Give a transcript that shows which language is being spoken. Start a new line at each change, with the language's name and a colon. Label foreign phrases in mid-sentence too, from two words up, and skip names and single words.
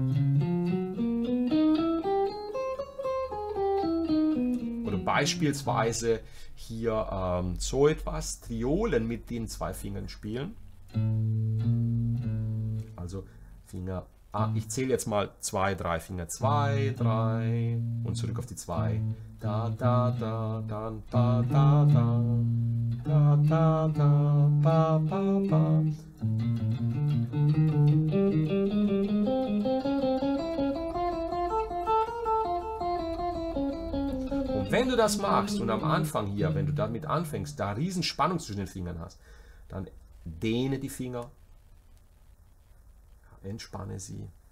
German: Oder beispielsweise hier so etwas, Triolen mit den zwei Fingern spielen. Also Finger, ich zähle jetzt mal 2, 3 Finger, 2, 3 und zurück auf die 2. Da, da, da, dann, da, da, da, da, da, da, ba, ba, ba. Und wenn du das machst und am Anfang hier, wenn du damit anfängst, da riesen Spannung zwischen den Fingern hast, dann dehne die Finger, entspanne sie.